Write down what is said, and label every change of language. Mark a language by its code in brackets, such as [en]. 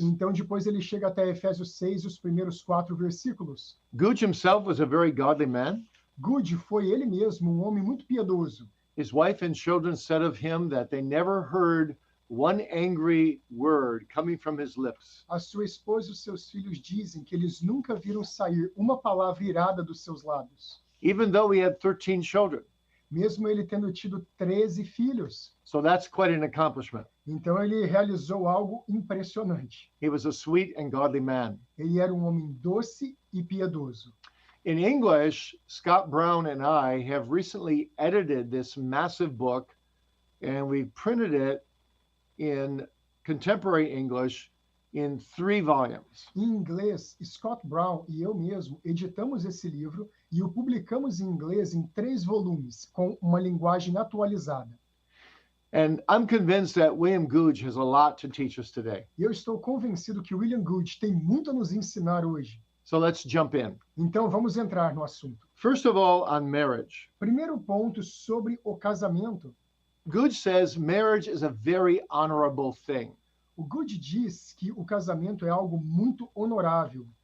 [pt] Então depois ele chega até Efésios 6 e os primeiros 4 versículos. [en] Gouge himself was a very godly man. [pt] Gouge foi ele mesmo um homem muito piedoso. [en] His wife and children said of him that they never heard one angry word coming from his lips. [pt] A sua esposa e os seus filhos dizem que eles nunca viram sair uma palavra irada dos seus lábios, [en] Even though he had 13 children. [pt] mesmo ele tendo tido 13 filhos. [en] So that's quite an accomplishment. [pt] Então ele realizou algo impressionante. [en] He was a sweet and godly man. [pt] Ele era um homem doce e piedoso. [en] In English, Scott Brown and I have recently edited this massive book, and we printed it in contemporary English in 3 volumes. [pt] Em inglês, Scott Brown e eu mesmo editamos esse livro e o publicamos em inglês em 3 volumes, com uma linguagem atualizada. [en] And I'm convinced that William Gouge has a lot to teach us today. [pt] E eu estou convencido que William Gouge tem muito a nos ensinar hoje. [en] So let's jump in. [pt] Então vamos entrar no assunto. [en] First of all, on marriage. [pt] Primeiro ponto sobre o casamento. [en] Gouge says marriage is a very honorable thing. [pt] O Good diz que o casamento é algo muito honorável,